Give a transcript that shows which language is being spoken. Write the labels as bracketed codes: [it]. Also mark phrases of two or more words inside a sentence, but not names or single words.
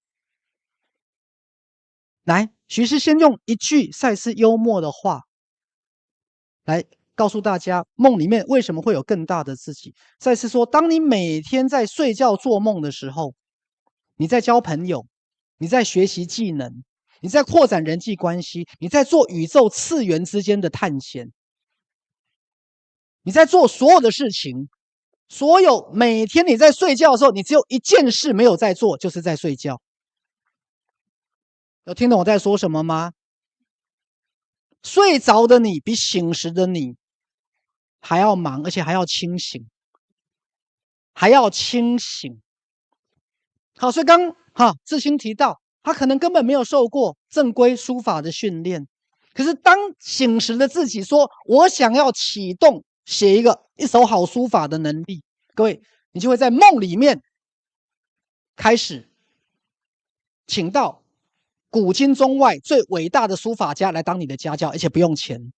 [zh] 來，許醫師先用一句賽斯幽默的話來告訴大家，夢裡面為什麼會有更大的自己。賽斯說，當你每天在睡覺做夢的時候，你在交朋友，你在學習技能，你在擴展人際關係，你在做宇宙次元之間的探險。你在做所有的事情，每天你在睡覺的時候，你只有一件事沒有在做，就是在睡覺。有聽懂我在說什麼嗎？睡着的你比醒時的你還要忙，而且還要清醒，還要清醒。好，所以志興提到，他可能根本沒有受過正規書法的訓練，可是當醒時的自己說，我想要啟動寫一手好書法的能力，各位，你就會在夢裡面開始請到古今中外最偉大的書法家來當你的家教，而且不用錢。